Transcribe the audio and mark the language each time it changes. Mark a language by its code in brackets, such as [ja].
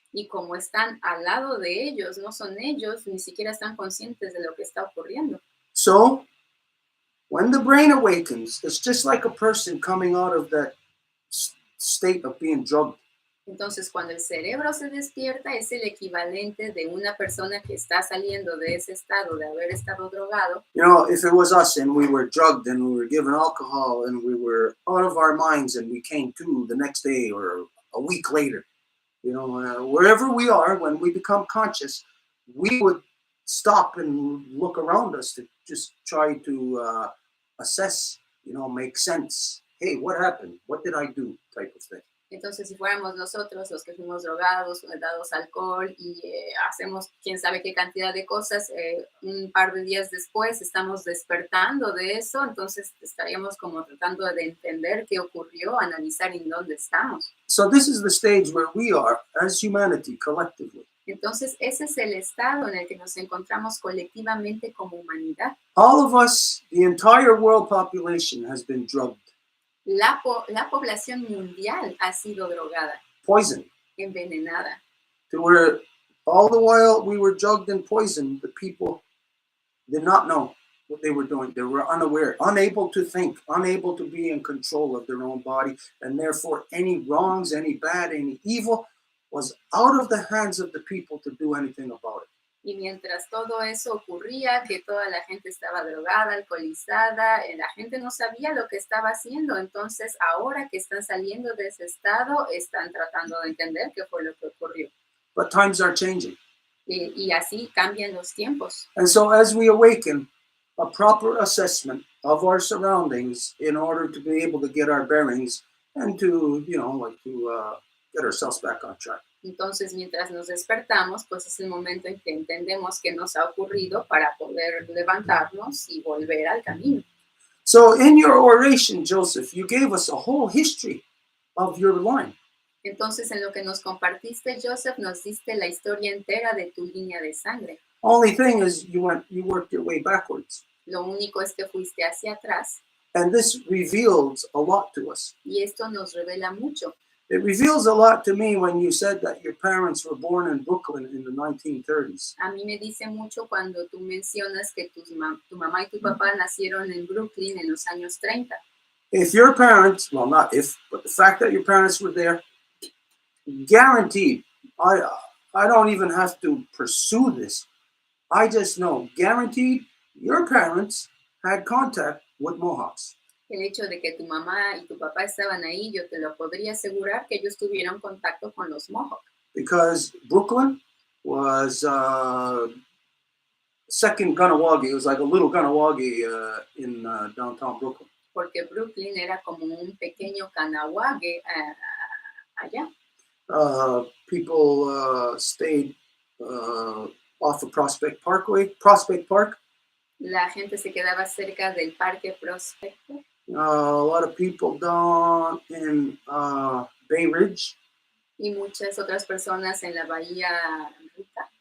[es] Y como están al lado de ellos, no son ellos, ni siquiera están conscientes de lo que está ocurriendo. [en] So when the brain awakens, it's just like a person coming out of that state of being drugged. [es] Entonces, cuando el cerebro se despierta, es el equivalente de una persona que está saliendo de ese estado de haber estado drogado. [en] You know, if it was us and we were drugged and we were given alcohol and we were out of our minds and we came to the next day or a week later, you know, wherever we are, when we become conscious, we would stop and look around us to just try to assess, you know, make sense. Hey, what happened? What did I do? Type of thing. [es] Entonces, si fuéramos nosotros los que fuimos drogados, dados alcohol y hacemos quién sabe qué cantidad de cosas, un par de días después estamos despertando de eso, entonces estaríamos como tratando de entender qué ocurrió, analizar en dónde estamos. [en] So this is the stage where we are as humanity collectively. [es] Entonces, ese es el estado en el que nos encontramos colectivamente como humanidad. [en] All of us, the entire world population has been drugged, [es] La población mundial ha sido drogada, [en] poisoned, [es] envenenada. [en] to where all the while we were drugged and poisoned, the people did not know what they were doing. They were unaware, unable to think, unable to be in control of their own body, and therefore any wrongs, any bad, any evil was out of the hands of the people to do anything about it. [es] Y mientras todo eso ocurría, que toda la gente estaba drogada, alcoholizada, la gente no sabía lo que estaba haciendo. Entonces, ahora que están saliendo de ese estado, están tratando de entender qué fue lo que ocurrió. [en] But times are changing. [es] Y así cambian los tiempos. [en] And so as we awaken, a proper assessment of our surroundings in order to be able to get our bearings and to, you know, like to get ourselves back on track. [es] Entonces, mientras nos despertamos, pues es el momento en que entendemos qué nos ha ocurrido para poder levantarnos y volver al camino. [en] So in your oration, Joseph, you gave us a whole history of your line. [es] Entonces, en lo que nos compartiste, Joseph, nos diste la historia entera de tu línea de sangre. [en] Only thing is you worked your way backwards. [es] Lo único es que fuiste hacia atrás [en] And this reveals a lot to us. [es] y esto nos revela mucho. [en] It reveals a lot to me when you said that your parents were born in Brooklyn in the 1930s. [es] A mí me dice mucho cuando tú mencionas que tu mamá y tu papá nacieron en Brooklyn en los años 30. [en] If your parents, well, not if, but the fact that your parents were there, guaranteed, I don't even have to pursue this. I just know, guaranteed, your parents had contact with Mohawks. [es] El hecho de que tu mamá y tu papá estaban ahí, yo te lo podría asegurar que ellos tuvieron contacto con los Mohawk. [en] Because Brooklyn was second Ganawagi. It was like a little Ganawagi in downtown Brooklyn. [es] Porque Brooklyn era como un pequeño Kanawage allá. [en] People stayed off of Prospect Park. [es] La gente se quedaba cerca del Parque Prospecto. [en] A lot of people down in Bay Ridge. [es] Y muchas otras personas en la Bahía Rica.